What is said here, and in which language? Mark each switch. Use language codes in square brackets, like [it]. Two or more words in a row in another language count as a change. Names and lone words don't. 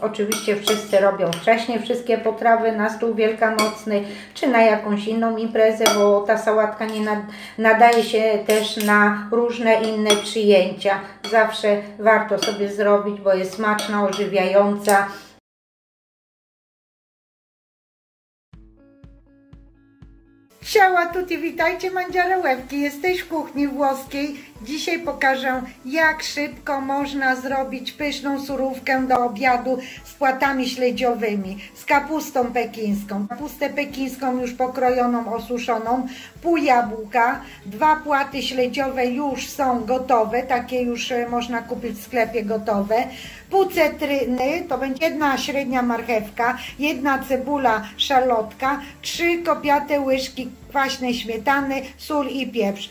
[pl] Oczywiście wszyscy robią wcześniej wszystkie potrawy na stół wielkanocny, czy na jakąś inną imprezę, bo ta sałatka nie nadaje się też na różne inne przyjęcia. Zawsze warto sobie zrobić, bo jest smaczna, ożywiająca. [it] Ciao a tutti, [pl] witajcie Mandziare Łebki, jesteś w kuchni włoskiej. Dzisiaj pokażę, jak szybko można zrobić pyszną surówkę do obiadu z płatami śledziowymi, z kapustą pekińską. Kapustę pekińską już pokrojoną, osuszoną, pół jabłka, 2 płaty śledziowe już są gotowe, takie już można kupić w sklepie gotowe, pół cytryny, to będzie 1 średnia marchewka, 1 cebula szalotka, 3 kopiate łyżki kwaśnej śmietany, sól i pieprz.